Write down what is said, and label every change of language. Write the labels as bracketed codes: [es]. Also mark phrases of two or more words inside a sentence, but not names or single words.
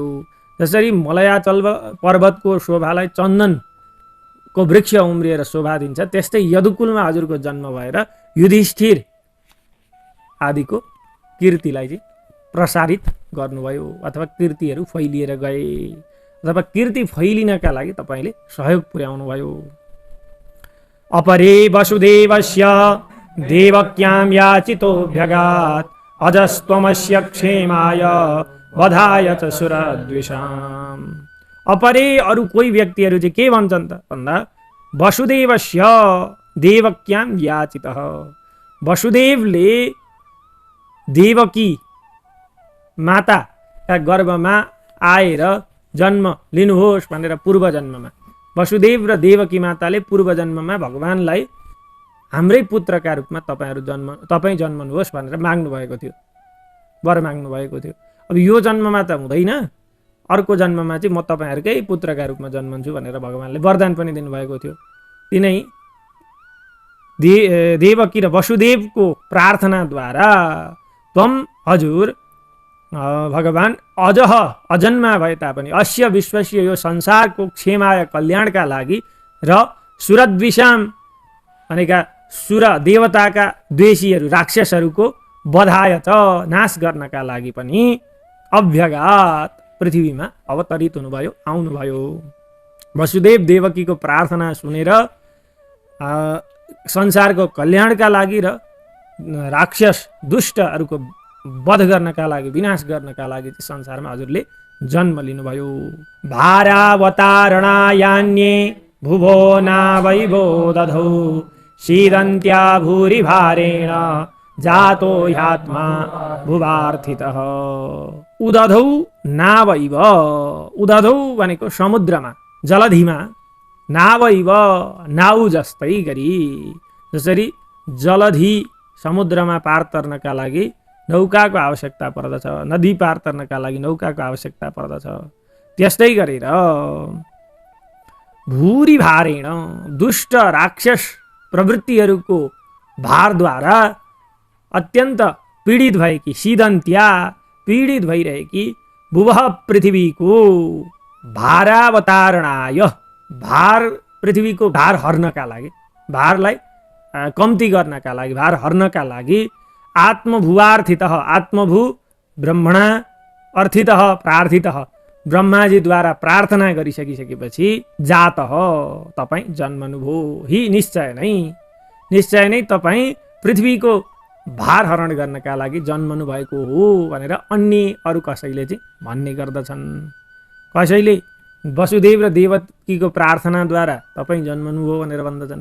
[ne] जसरी मलयाचल पर्वतको शोभालाई चन्दनको वृक्ष उम्रिएर शोभा दिन्छ, त्यस्तै यदुकुलमा हजुरको जन्म भएर युधिष्ठिर आदिको कीर्तिलाई चाहिँ प्रसारित गर्नुभयो अथवा कीर्तिहरू फैलिएर गए अथवा कीर्ति फैलिनका लागि तपाईँले सहयोग पुर्याउनुभयो। [sa] अपरे वसुदेवस्य देवक्यां याचितोऽभ्यगात् अजस्त्वमस्य क्षेमाय वधाय च सुरद्विषाम्। [ne] अपरे अरू कोही व्यक्तिहरू चाहिँ के भन्छन् त भन्दा [sa] वसुदेवस्य देवक्यां याचितः, [ne] वसुदेवले देवकी माताका गर्भमा आएर जन्म लिनुहोस् भनेर पूर्व जन्ममा वसुदेव र देवकी माताले पूर्व जन्ममा भगवानलाई हाम्रै पुत्रका रूपमा तपाईँ जन्मनुहोस् भनेर माग्नु भएको थियो, वर माग्नु भएको थियो। अब यो जन्ममा त हुँदैन, अर्को जन्ममा चाहिँ म तपाईँहरूकै पुत्रका रूपमा जन्मन्छु भनेर भगवानले वरदान पनि दिनुभएको थियो। तिनै देवकी र वसुदेवको प्रार्थनाद्वारा त्वम हजुर भगवान अजह अजन्मा भए तापनि [sa] अस्य विश्वस्य [ne] यो संसारको क्षेमाय कल्याणका लागि र सुरद्विषाम भनेका सुर देवताका द्वेषीहरू राक्षसहरूको [sa] बधाय च [ne] नाश गर्नका लागि पनि अभ्यगात पृथ्वीमा अवतरित हुनुभयो, आउनुभयो। वसुदेव देवकीको प्रार्थना सुनेर संसारको कल्याणका लागि र राक्षस दुष्टहरूको वध गर्नका लागि, विनाश गर्नका लागि संसारमा हजुरले जन्म लिनुभयो। [sa] भारावतारणायान्ये भुवो नावैवो दधौ सीदन्त्या भूरि भारेण जातो ह्यात्मा भुवार्थितः। उदधौ नावैव, [ne] उदधौ भनेको समुद्रमा, जलधिमा, नावैव नाउ जस्तै गरी, जसरी जलधि समुद्रमा पार तर्नका लागि नौकाको आवश्यकता पर्दछ, नदी पार तर्नका लागि नौकाको आवश्यकता पर्दछ, त्यस्तै गरेर [sa] भूरि भारेण [ne] दुष्ट राक्षस प्रवृत्तिहरूको भारद्वारा अत्यन्त पीडित भएकी, सीदन्त्या पीडित भइरहेकी भुवः पृथ्वीको भारावतारणाय, भार पृथ्वीको भार हर्नका लागि, भारलाई कम्ती गर्नका लागि, भार हर्नका लागि आत्मभुवार्थितः, [sa] आत्मभू ब्रह्मणा अर्थितः प्रार्थितः, [ne] ब्रह्माजीद्वारा प्रार्थना गरिसकिसकेपछि जातः तपाईँ जन्मनुभयो। हि निश्चय नै तपाईँ पृथ्वीको भार हरण गर्नका लागि जन्मनु भएको हो भनेर अन्य अरू कसैले चाहिँ भन्ने गर्दछन्। कसैले वसुदेव र देवकीको प्रार्थनाद्वारा तपाईँ जन्मनुभयो भनेर भन्दछन्।